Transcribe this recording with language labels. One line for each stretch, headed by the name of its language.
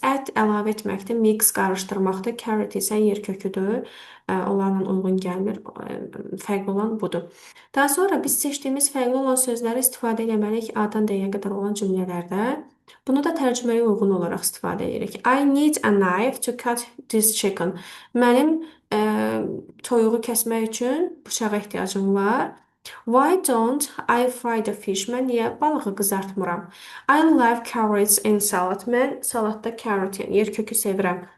Azerbaijani: Add əlavə etməkdir, mix qarışdırmaqdır. Carrot isə yer köküdür. Onlarla uyğun gəlmir. Fərqli olan budur. Daha sonra biz seçdiyimiz fərqli olan sözləri istifadə etməliyik A-dan D-yə qədər olan cümlələrdə. Bunu da tərcüməyə uyğun olaraq istifadə edirik.
English: I need a knife to cut this chicken.
Azerbaijani: Mənim toyuğu kəsmək üçün bıçağa ehtiyacım var.
English: Why don't I fry the fish?
Azerbaijani: Mən niyə balığı qızartmıram?
English: I love carrots in salad.
Azerbaijani: Mən salatda carrot, yəni yer kökü sevirəm.